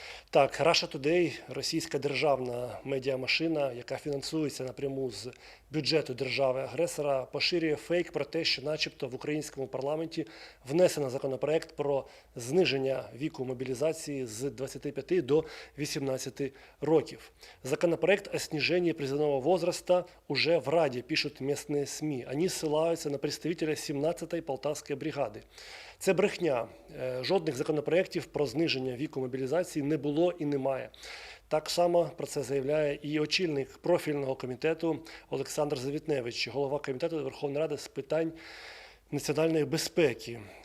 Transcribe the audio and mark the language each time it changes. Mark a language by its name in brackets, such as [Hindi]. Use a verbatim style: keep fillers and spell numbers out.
[Ukrainian] Так, Russia Today – російська державна медіамашина, яка фінансується напряму з бюджету держави-агресора, поширює фейк про те, що начебто в українському парламенті внесено законопроект про зниження віку мобілізації з двадцяти п'яти до вісімнадцяти років. [Russian] Законопроект о снижении призывного возраста уже в Раде, пишут местные СМИ. Они ссылаются на представителя [Ukrainian] сімнадцятої Полтавської бригади. Це брехня. Жодних законопроєктів про зниження віку мобілізації не було і немає. Так само про це заявляє і очільник профільного комітету Олександр Завітневич, голова комітету Верховної Ради з питань національної безпеки.